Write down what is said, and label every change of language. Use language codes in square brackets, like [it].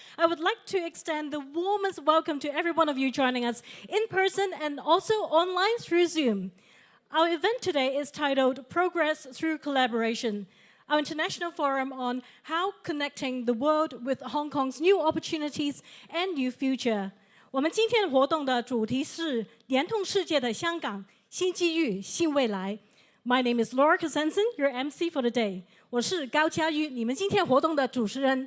[en] I would like to extend the warmest welcome to every one of you joining us in person and also online through Zoom. Our event today is titled Progress Through Collaboration, our international forum on how connecting the world with Hong Kong's new opportunities and new future. [zh] 我们今天活动的主题是联通世界的香港新机遇新未来。 [en] My name is Laura Kasensen, your MC for the day. [zh] 我是高嘉瑜，你们今天活动的主持人。